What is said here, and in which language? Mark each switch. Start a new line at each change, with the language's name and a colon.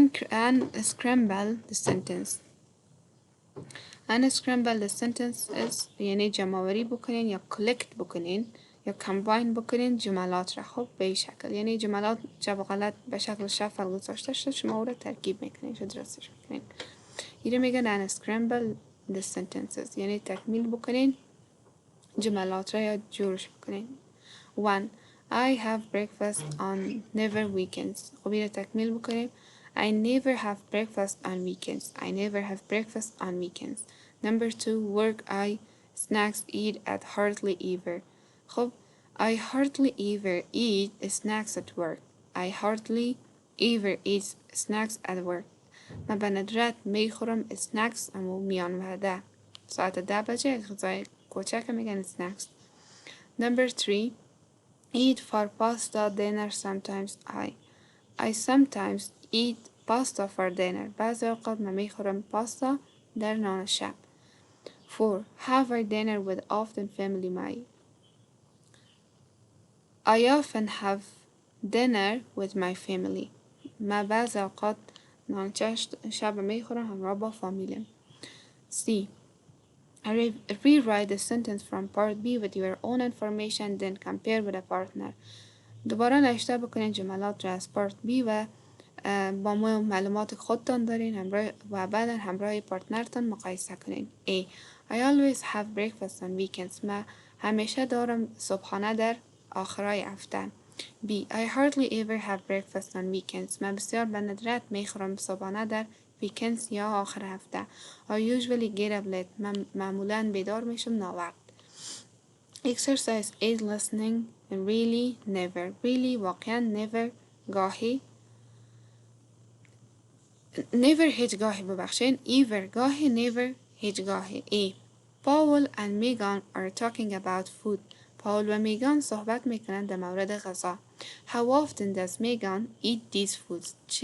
English: Unscramble the sentence. Unscramble the sentence is
Persian: یعنی جمع‌آوری بکنین یا collect بکنین یا combine بکنین جملات را. خب به این شکل یعنی جملات جب و غلط به شکل شفل گذاشته شد شما او را ترکیب میکنین شد درستش میکنین. این رو میگن
English: unscramble the sentences
Persian: یعنی تکمیل بکنین جملات را یا جورش بکنین.
English: 1. I have breakfast on never weekends.
Persian: خب این را تکمیل بکنیم.
English: I never have breakfast on weekends. I never have breakfast on weekends. Number 2. Work I snacks eat at hardly ever. خب I hardly ever eat snacks at work. I hardly ever eat snacks at work.
Persian: من به ندرت میخورم snacks اما میان وعده ساعت 10 بجه غذای کوچک میگن snacks.
English: Number 3. Eat for pasta dinner sometimes. I sometimes eat pasta for dinner.
Persian: بعضی اوقات من میخورم پاستا در نان شب.
English: 4. Have I dinner with often family. I often have dinner with my family.
Persian: من بعضی اوقات نان شب میخورم همراه با فامیلم.
English: C. Rewrite the sentence from part B with your own information then compare with a partner.
Persian: دوباره نوشته بکنین جملات را از پارت بی و با معلومات خودتان دارین و بعدا همراه پارتنرتان مقایسه کنین.
English: A. I always have breakfast on weekends.
Persian: من همیشه دارم صبحانه در آخرای هفته.
English: B. I hardly ever have breakfast on weekends.
Persian: من بسیار به ندرت میخورم صبحانه در weekends یا آخر هفته.
English: I usually get up late.
Persian: من معمولا بیدار میشم ناوقت.
English: Exercise 8 listening really never.
Persian: Really واقعا never گاهی never هیچ گاهی ببخشین ever گاهی never هیچ گاهی.
English: A. Paul and Megan are talking about food.
Persian: پاول و میگان صحبت میکنند در مورد غذا.
English: How often does Megan eat these foods?